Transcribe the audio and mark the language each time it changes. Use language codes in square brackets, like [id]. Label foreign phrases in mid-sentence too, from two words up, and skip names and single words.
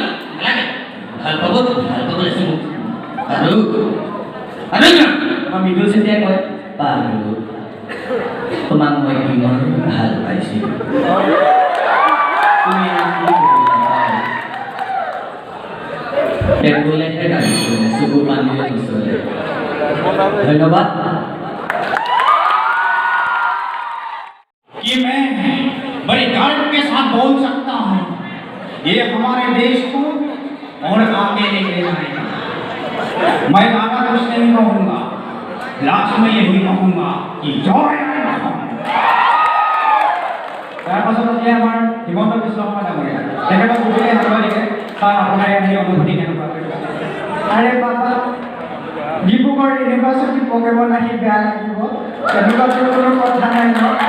[as] ভাল পাব লাগিছে মোক আৰু আমাৰ মৃদুল চেতিয়াই কয় পাৰো তোমাক মই কিমান ভাল পাইছিলোঁ তুমি টেবুলেহে কাটিছোঁ চকু পানীৰে গুচলে ধন্যবাদ [hi] कि मैं बड़े गर्व के साथ बोल सकता हूँ ये हमारे देश को और आगे लेके जाएगा मैं ज़्यादा कुछ नहीं कहूँगा लास्ट में यही कहूँगा कि जय [as] তাৰ পাছত এতিয়া আমাৰ হিমন্ত বিশ্ব শৰ্মা ডাঙৰীয়া তেখেতক সুধিলে সাংবাদিকে ছাৰ আপোনাৰ এই অনুভূতি কেনেকুৱা [hi] अरे बाबा [as] ডিব্ৰুগড় ইউনিভাৰ্চিটি প্ৰগ্ৰেমত আহি বেয়া লাগিব তেনেকুৱা কোনো কথা নাই ন